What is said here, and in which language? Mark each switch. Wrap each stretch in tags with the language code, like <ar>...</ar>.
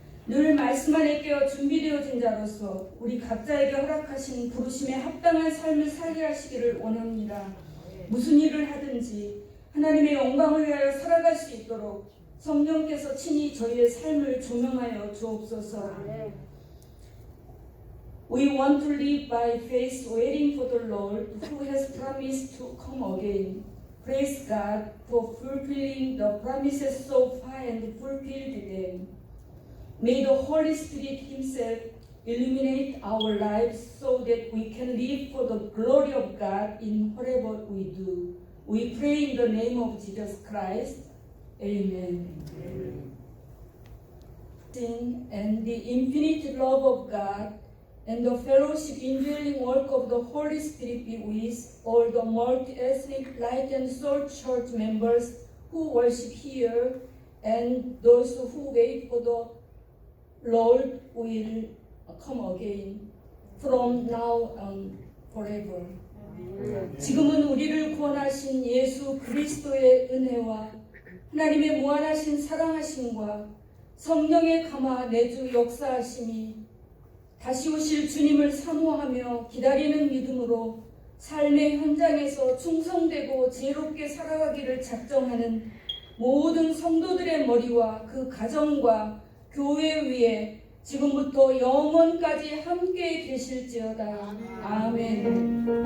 <ko>늘 말씀 안에 깨어 준비되어진 자로서 우리 각자에게 허락하신 부르심에 합당한 삶을 살게 하시기를 원합니다. 무슨 일을 하든지 하나님의 영광을 위하여 살아갈 수 있도록 성령께서 친히 저희의 삶을 조명하여 주옵소서.</ko> <en>We want to live by faith, waiting for the Lord who has promised to come again. Praise God for fulfilling the promises so far and fulfilled them. May the Holy Spirit Himself illuminate our lives so that we can live for the glory of God in whatever we do. We pray in the name of Jesus Christ. Amen. And the infinite love of God and the fellowship indwelling work of the Holy Spirit be with all the multi-ethnic Light and Soul Church members who worship here and those who wait for the Lord will come again from now on forever.</en> <ko>지금은 우리를 구원하신 예수 그리스도의 은혜와 하나님의 무한하신 사랑하심과 성령의 감화 내주 역사하심이 다시 오실 주님을 사모하며 기다리는 믿음으로 삶의 현장에서 충성되고 지혜롭게 살아가기를 작정하는 모든 성도들의 머리와 그 가정과 교회 위에 지금부터 영원까지 함께 계실지어다. 아멘.</ko>